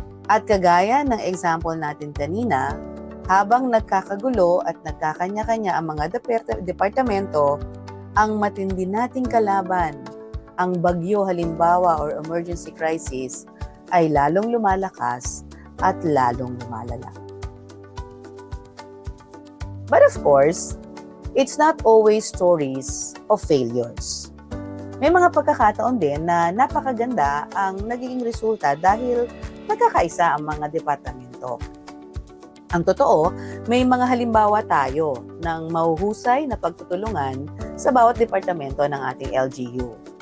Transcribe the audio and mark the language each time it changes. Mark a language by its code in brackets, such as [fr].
[tl] At kagaya ng example natin kanina, habang nagkakagulo at nagkakanya-kanya ang mga departamento, ang matindi nating kalaban, ang bagyo halimbawa or emergency crisis, ay lalong lumalakas at lalong lumalala. [en] But of course, it's not always stories of failures. [tl] May mga pagkakataon din na napakaganda ang nagiging resulta dahil nagkakaisa ang mga departamento. Ang totoo, may mga halimbawa tayo ng mahuhusay na pagtutulungan sa bawat departamento ng ating LGU.